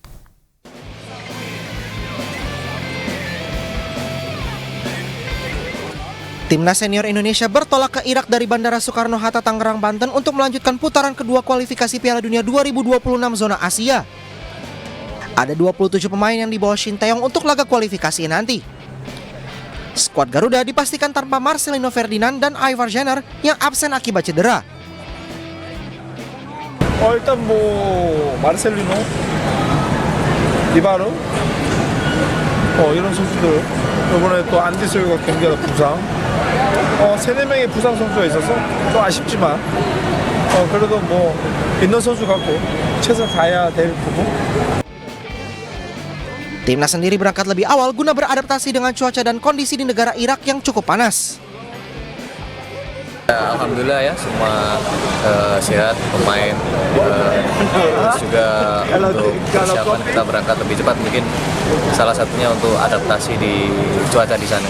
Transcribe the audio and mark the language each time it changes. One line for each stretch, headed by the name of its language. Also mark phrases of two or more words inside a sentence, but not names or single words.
Indonesian: Timnas senior Indonesia bertolak ke Irak dari Bandara Soekarno-Hatta, Tangerang, Banten untuk melanjutkan putaran kedua kualifikasi Piala Dunia 2026 zona Asia. Ada 27 pemain yang dibawa Shin Tae-yong untuk laga kualifikasi nanti. Skuad Garuda dipastikan tanpa Marcelino Ferdinand dan Ivar Jenner yang absen akibat cedera.
Korean: 일단 마르셀리노, 이바르, 이런 선수들 이번에 또 안디솔과 경기가 부상, 3-4명의 부상 선수가 있어서 좀 아쉽지만 그래도 있는 선수 갖고 최선 다해야 될 부분.
Indonesian: Timnas sendiri berangkat lebih awal guna beradaptasi dengan cuaca dan kondisi di negara Irak yang cukup panas. Alhamdulillah ya, semua sehat, pemain juga untuk persiapan kita berangkat lebih cepat, mungkin salah satunya untuk adaptasi di cuaca di sana.